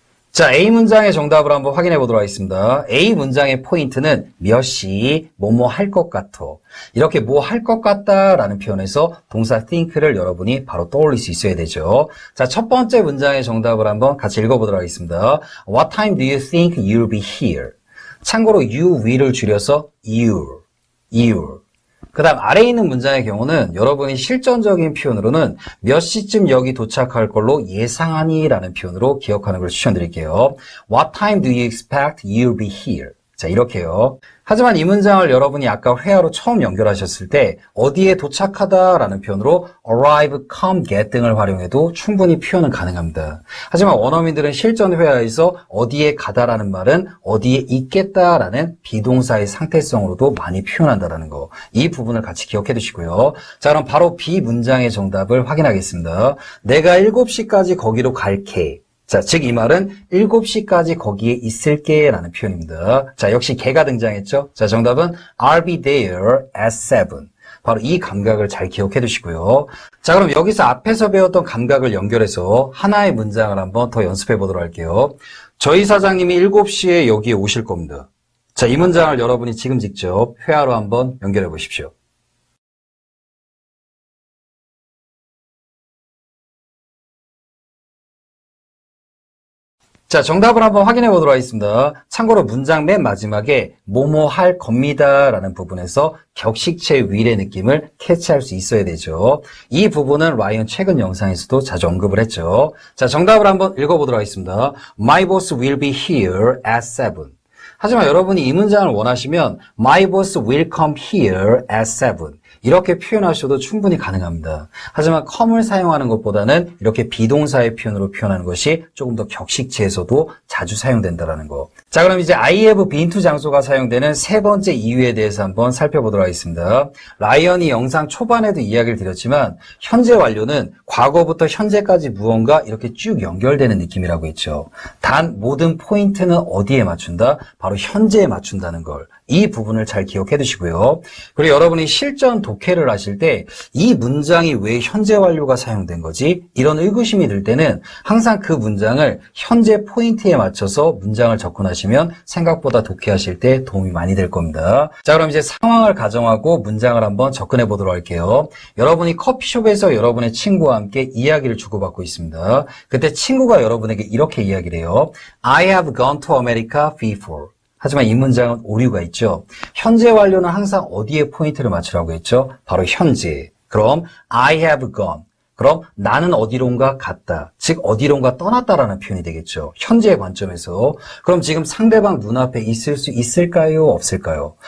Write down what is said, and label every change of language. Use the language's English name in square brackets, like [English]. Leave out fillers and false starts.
[Korean] 자, A 문장의 정답을 한번 확인해 보도록 하겠습니다. A 문장의 포인트는 몇 시, 뭐뭐 할 것 같아. 이렇게 뭐 할 것 같다라는 표현에서 동사 think를 여러분이 바로 떠올릴 수 있어야 되죠. 자, 첫 번째 문장의 정답을 한번 같이 읽어보도록 하겠습니다. [English] What time do you think you'll be here? [Korean] 참고로 you will을 줄여서 you. 그 다음 아래에 있는 문장의 경우는 여러분이 실전적인 표현으로는 몇 시쯤 여기 도착할 걸로 예상하니 라는 표현으로 기억하는 걸 추천드릴게요. [English] What time do you expect you'll be here? [Korean] 자, 이렇게요. 하지만 이 문장을 여러분이 아까 회화로 처음 연결하셨을 때 어디에 도착하다라는 표현으로 arrive, come, get 등을 활용해도 충분히 표현은 가능합니다. 하지만 원어민들은 실전 회화에서 어디에 가다라는 말은 어디에 있겠다라는 비동사의 상태성으로도 많이 표현한다는 거. 이 부분을 같이 기억해 두시고요. 자, 그럼 바로 B 문장의 정답을 확인하겠습니다. 내가 7시까지 거기로 갈게. 자, 즉 이 말은 7시까지 거기에 있을게 라는 표현입니다. 자, 역시 개가 등장했죠. 자, 정답은 [English] I'll be there at 7. [Korean] 바로 이 감각을 잘 기억해 두시고요. 자, 그럼 여기서 앞에서 배웠던 감각을 연결해서 하나의 문장을 한번 더 연습해 보도록 할게요. 저희 사장님이 7시에 여기에 오실 겁니다. 자, 이 문장을 여러분이 지금 직접 회화로 한번 연결해 보십시오. 자, 정답을 한번 확인해 보도록 하겠습니다. 참고로 문장 맨 마지막에 뭐뭐 할 겁니다 라는 부분에서 격식체 will의 느낌을 캐치할 수 있어야 되죠. 이 부분은 라이언 최근 영상에서도 자주 언급을 했죠. 자, 정답을 한번 읽어보도록 하겠습니다. [English] My boss will be here at 7. [Korean] 하지만 여러분이 이 문장을 원하시면 [English] My boss will come here at 7. [Korean] 이렇게 표현하셔도 충분히 가능합니다. 하지만 come을 사용하는 것보다는 이렇게 비동사의 표현으로 표현하는 것이 조금 더 격식체에서도 자주 사용된다는 거. 자, 그럼 이제 [English] I have been to [Korean] 장소가 사용되는 세 번째 이유에 대해서 한번 살펴보도록 하겠습니다. 라이언이 영상 초반에도 이야기를 드렸지만 현재 완료는 과거부터 현재까지 무언가 이렇게 쭉 연결되는 느낌이라고 했죠. 단 모든 포인트는 어디에 맞춘다? 바로 현재에 맞춘다는 걸. 이 부분을 잘 기억해 두시고요. 그리고 여러분이 실전 독해를 하실 때 이 문장이 왜 현재 완료가 사용된 거지? 이런 의구심이 들 때는 항상 그 문장을 현재 포인트에 맞춰서 문장을 접근하시면 생각보다 독해하실 때 도움이 많이 될 겁니다. 자, 그럼 이제 상황을 가정하고 문장을 한번 접근해 보도록 할게요. 여러분이 커피숍에서 여러분의 친구와 함께 이야기를 주고받고 있습니다. 그때 친구가 여러분에게 이렇게 이야기를 해요. [English] I have gone to America before. [Korean] 하지만 이 문장은 오류가 있죠. 현재 완료는 항상 어디에 포인트를 맞추라고 했죠? 바로 현재. 그럼 [English] I have gone. [Korean] 그럼 나는 어디론가 갔다. 즉 어디론가 떠났다라는 표현이 되겠죠. 현재의 관점에서. 그럼 지금 상대방 눈앞에 있을 수 있을까요? 없을까요?